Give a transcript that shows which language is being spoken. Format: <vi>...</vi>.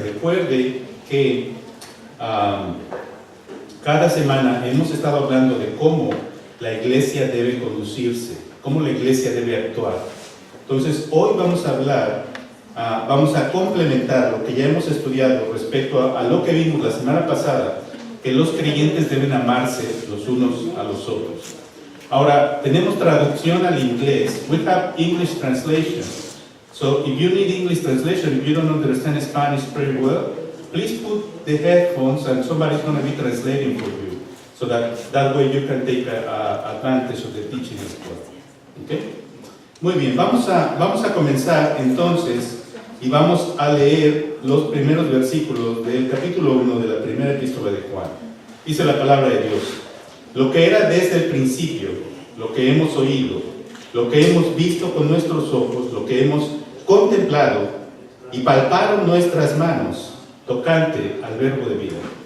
<es>Recuerde que cada semana hemos estado hablando de cómo la iglesia debe conducirse, cómo la iglesia debe actuar. Entonces, hoy vamos a hablar, vamos a complementar lo que ya hemos estudiado respecto a lo que vimos la semana pasada, que los creyentes deben amarse los unos a los otros. Ahora, tenemos traducción al inglés.</es> <en>We have English translation. So, if you need English translation, if you don't understand Spanish very well, please put the headphones and somebody's going to be translating for you. So that way you can take advantage of the teaching as well. Okay?</en> <es>Muy bien, vamos a comenzar entonces y vamos a leer los primeros versículos del capítulo 1 de la primera epístola de Juan. Dice la palabra de Dios: lo que era desde el principio, lo que hemos oído, lo que hemos visto con nuestros ojos, lo que hemos contemplado y palparon nuestras manos tocante al verbo de vida.</es>